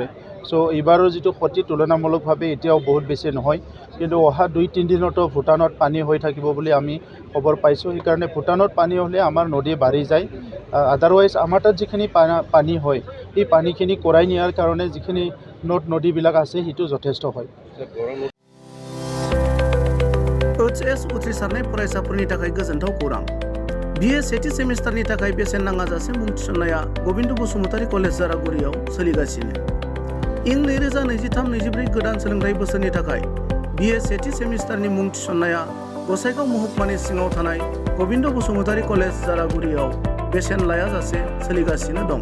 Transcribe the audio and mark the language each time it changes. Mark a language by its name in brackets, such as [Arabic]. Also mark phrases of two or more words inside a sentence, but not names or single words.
[Assamese] এইবাৰৰ যিটো ক্ষতি তুলনামূলকভাৱে এতিয়াও বহুত বেছি নহয়, কিন্তু অহা 2-3 দিনতো ভূটানত পানী হৈ থাকিব বুলি আমি খবৰ পাইছোঁ। সেইকাৰণে ভূটানত পানী হ'লে আমাৰ নদী বাঢ়ি যায়। আদাৰৱাইজ আমাৰ তাত যিখিনি পানী হয়, সেই পানীখিনি কৰাই নিয়াৰ কাৰণে যিখিনি নদীবিলাক আছে সেইটো যথেষ্ট হয়। [Bodo] HS उथ्रिसारनाय फरायसाफोरनि थाखाय गोजोनथाव खौरां। BA सेथि सेमिस्टारनि थाखाय बेसेन नाङाजासे मुं थिसननाया गबिन्द बसुमतारी कलेज जारागुरियाव सोलिगासिनो। इं 2023-24 गोदान सोलोंथाइ बोसोरनि थाखाय BA सेथि सेमिस्टारनि मुं थिसननाया गसाइगाव महकुमानि सिङाव थानाय गबिन्द बसुमतारी कलेज जारागुरियाव बेसेन लायाजासे सोलिगासिनो दं।